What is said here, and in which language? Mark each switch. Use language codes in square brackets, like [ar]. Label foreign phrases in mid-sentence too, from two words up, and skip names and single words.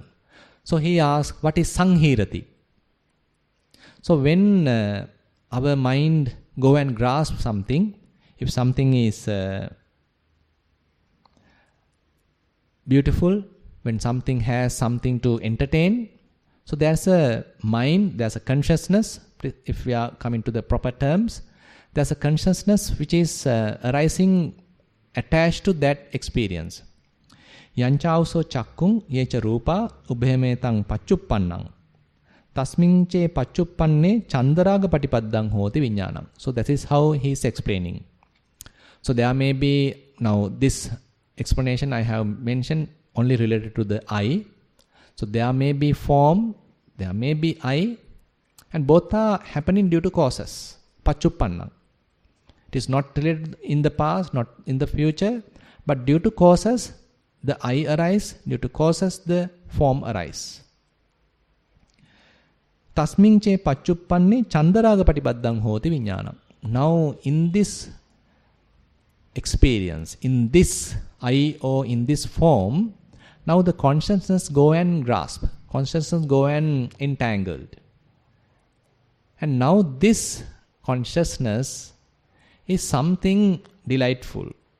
[en] So he asks, what is sanghirati? So when our mind go and grasp something, if something is beautiful, when something has something to entertain, so there's a mind, there's a consciousness, if we are coming to the proper terms, there's a consciousness which is arising attached to that experience. [pi] Yanchauso chakkung yecha rupa ubhemetang pachuppannang. Tasminche pachuppanne chandaraga patipaddang hoti viññānam. [en] So that is how he is explaining. So there may be, now this explanation I have mentioned only related to the eye. So there may be form, there may be eye, and both are happening due to causes. [pi] Pachuppannam. [en] It is not related in the past, not in the future, but due to causes, the eye arise, due to causes, the form arise. [pi] Tasminche pachuppanne chandaraga patipaddang hoti viññānam. [en] Now in this experience in this I or in this form, now the consciousness go and grasp, consciousness go and entangled. And now this consciousness is something delightful.